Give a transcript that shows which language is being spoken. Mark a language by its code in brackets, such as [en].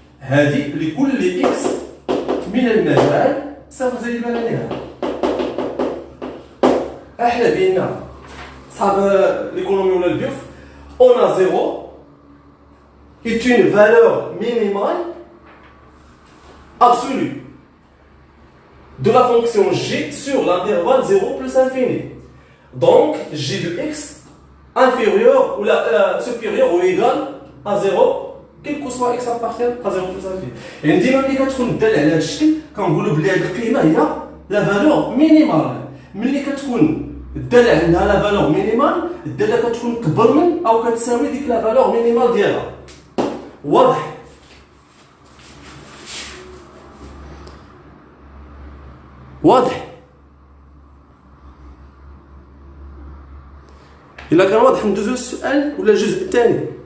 [ar] هذه لكل إكس من المجال صفر زائد ما لا نهاية. احنا بينا صحاب [fr] l'économie [ar] ولا البيوف [fr] on a 0 est une valeur minimale absolue de la fonction g sur l'intervalle 0 plus infini. Donc g de x inférieur ou supérieur ou égal à 0 quel que soit x appartient à 0 plus infini. [ar] يعني ديما ملي كتكون الداله على هذا الشكل كنقولوا بلي هذه القيمه هي لا فالور مينيمال. ملي كتكون الداله عندها لا فالور مينيمال الداله كتكون كبر من او كتساوي ديك لا فالور مينيمال ديالها. واضح؟ واضح؟ إلا كان واضح ندوزو للسؤال ولا الجزء الثاني.